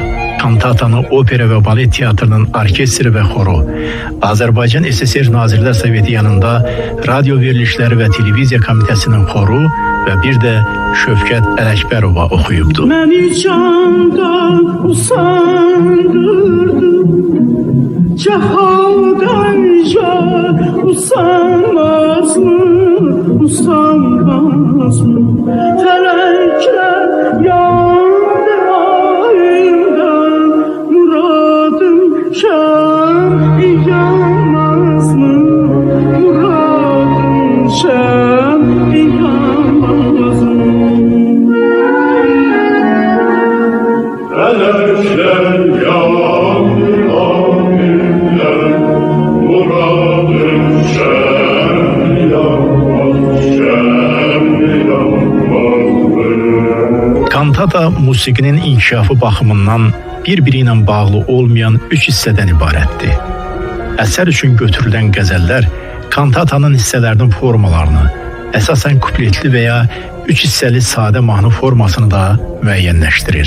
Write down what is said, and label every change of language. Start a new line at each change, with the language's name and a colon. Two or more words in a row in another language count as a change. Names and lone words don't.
Azerbaijani: Kantatanı opera və balet teatrının orkestri və xoru, Azərbaycan SSR Nazirlər Soveti yanında radio verilişləri və televiziya komitəsinin xoru və bir də Şövkət Ələkbərova oxuyubdu. Məni candan usandırdı, cehaldan usanmaz mı, usanmaz mı? Felekler yandı ayımdan, muradım şan yanmaz mı? Muradım şan yanmaz mı? Felekler yandı ayımdan, muradım şan yanmaz, şan yanmaz mı? Kantata musiqinin inkişafı baxımından bir-biri ilə bağlı olmayan 3 hissədən ibarətdir. Əsər üçün götürülən qəzəllər kantatanın hissələrinin formalarını, əsasən kupletli və ya 3 hissəli sadə mahnı formasını da müəyyənləşdirir.